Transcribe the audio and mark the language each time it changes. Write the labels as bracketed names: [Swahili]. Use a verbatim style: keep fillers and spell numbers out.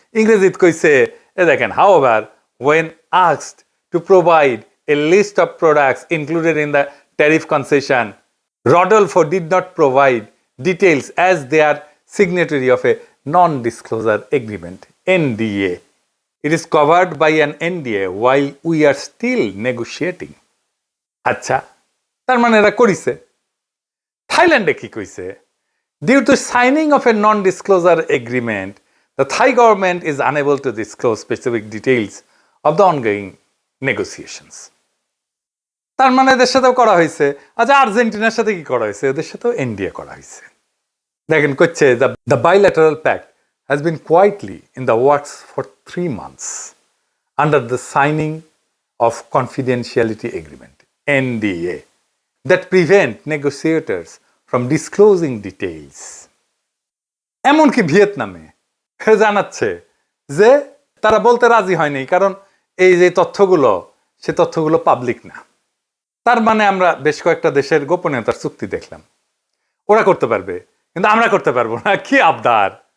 [Bangla] ইংরেজিতে কইছে, এ দেখেন, [English] However when asked to provide a list of products included in the tariff concession, Rodolfo did not provide details as they are signatory of a non disclosure agreement, NDA. It is covered by an N D A while we are still negotiating. [Bangla] আচ্ছা, তার মানে এরা করিছে। থাইল্যান্ডে কি কইছে? [English] Due to signing of a non-disclosure agreement, the Thai government is unable to disclose specific details of the ongoing negotiations. [Bangla] তার মানে এদের সাথেও করা হয়েছে। আচ্ছা, আর্জেন্টিনার সাথে কি করা হয়েছে? এদের সাথেও এনডিএ করা হয়েছে। দেখেন, কচ্ছে [English] The bilateral pact has been quietly in the works for three months under the signing of confidentiality agreement, N D A, that prevent negotiators from disclosing details. [Bangla] এমনকি ভিয়েতনামে জানাচ্ছে যে তারা বলতে রাজি হয়নি, কারণ এই যে তথ্যগুলো, সে তথ্যগুলো পাবলিক না। তার মানে আমরা বেশ কয়েকটা দেশের গোপনীয়তার চুক্তি দেখলাম, ওরা করতে পারবে কিন্তু আমরা করতে পারবো না। কি আবদার!